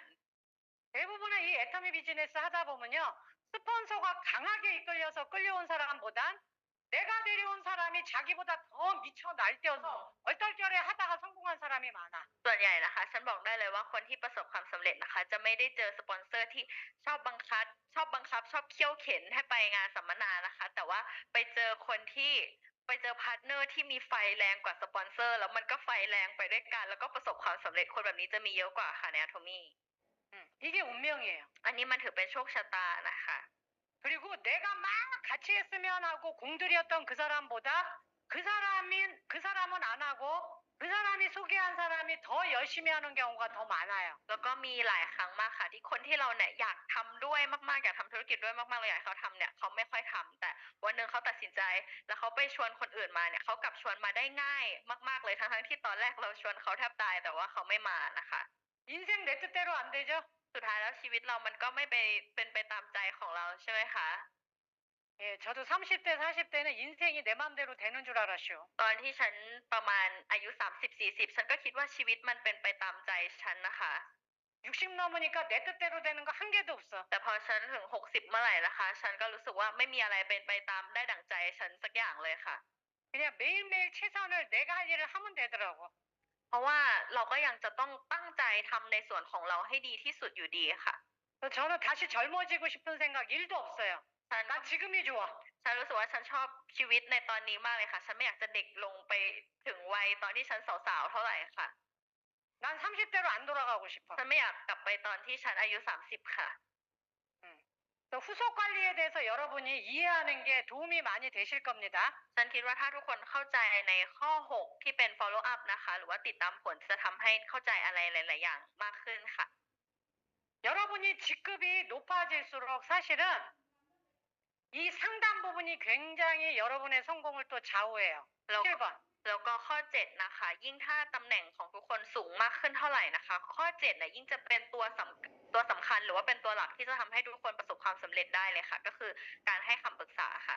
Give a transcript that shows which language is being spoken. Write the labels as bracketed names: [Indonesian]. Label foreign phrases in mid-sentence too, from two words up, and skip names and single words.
[Korean] 대부분의 이 애터미 비즈니스 하다 보면요. 스폰서가 강하게 이끌려서 끌려온 사람보단 내가 데려온 사람이 자기보다 더 미쳐 날뛰어서 얼떨결에 하다가 성공한 사람이 많아. [Thai] ส่วนใหญ่นะคะฉันบอกได้เลยว่าคนที่ประสบความสำเร็จนะคะจะไม่ได้เจอสปอนเซอร์ที่ชอบบังคับชอบเคี่ยวเข็นให้ไปงานสัมมนานะคะแต่ว่าไปเจอคนที่ไปเจอพาร์ทเนอร์ที่มีไฟแรงกว่าสปอนเซอร์แล้วมันก็ไฟแรงไปด้วยกันแล้วก็ประสบความสำเร็จคนแบบนี้จะมีเยอะกว่าค่ะใน Atomy [Korean] 이게 운명이에요. [Thai] อันนี้มันถือเป็นโชคชะตานะคะ [Korean] 그리고 내가 막 같이 했으면 하고 공들였던 그 사람보다 그 사람은 안 하고 그 사람이 소개한 사람이 더 열심히 하는 경우가 더 많아요. [Thai] แล้วก็มีหลายครั้งมากค่ะที่คนที่เราเนี่ยอยากทำด้วยมากๆอยากทำธุรกิจด้วยมากๆเราอยากให้เขาทำเนี่ยเขาไม่ค่อยทำแต่วันหนึ่งเขาตัดสินใจแล้วเขาไปชวนคนอื่นมาเนี่ยเขากลับชวนมาได้ง่ายมากๆเลยทั้งๆที่ตอนแรกเราชวนเขาแทบตายแต่ว่าเขาไม่มานะคะ [Korean] 인생 내 뜻대로 안 되죠? [Thai] สุดท้ายแล้วชีวิตเรามันก็ไม่เป็นไปตามใจของเราใช่ไหมคะ [Korean] 예, 저도 30대, 40대는 인생이 내 맘대로 되는 줄 알았죠. [Thai] ตอนที่ฉันประมาณอายุ30-40ฉันก็คิดว่าชีวิตมันเป็นไปตามใจฉันนะคะ [Korean] 60 넘으니까 내 뜻대로 되는 거 한 개도 없어. [Thai] แต่พอฉันถึง60เมื่อไหร่นะคะฉันก็รู้สึกว่าไม่มีอะไรเป็นไปตามได้ดั่งใจฉันสักอย่างเลยค่ะ [Korean] 그냥 매일매일 최선을 내가 할 일을 하면 되더라고. [Thai] เพราะว่าเราก็ยังจะต้องตั้งใจทำในส่วนของเราให้ดีที่สุดอยู่ดีค่ะ [Korean] 저는 다시 젊어지고 싶은 생각 1도 없어요. [Thai] ฉัน [Korean] 난 지금이 좋아. [Thai] ฉันรู้สึกว่าฉันชอบชีวิตในตอนนี้มากเลยค่ะ ฉันไม่อยากจะเด็กลงไปถึงวัยตอนที่ฉันสาวๆเท่าไหร่ค่ะ [Korean] 난 30대로 안 돌아가고 싶어. [Thai] ฉันไม่อยากกลับไปตอนที่ฉันอายุ30ค่ะ [Korean] 또 후속 관리에 대해서 여러분이 이해하는 게 도움이 많이 되실 겁니다. [Thai] ฉันคิดว่าถ้าทุกคนเข้าใจในข้อ6ที่เป็น [English] follow up [Thai] นะคะหรือว่าติดตามผลจะทำให้เข้าใจอะไรหลายๆอย่างมากขึ้นค่ะ [Korean] 여러분이 직급이 높아질수록 사실은 이 상담 부분이 굉장히 여러분의 성공을 또 좌우해요. [Thai] แล้ว [Korean] 7번. [Thai] แล้วก็ข้อ7นะคะยิ่งถ้าตำแหน่งของทุกคนสูงมากขึ้นเท่าไหร่นะคะข้อ7เนี่ยยิ่งจะเป็นตัวสำคัญหรือว่าเป็นตัวหลักที่จะทำให้ทุกคนประสบความสำเร็จได้เลยค่ะก็คือการให้คำปรึกษาค่ะ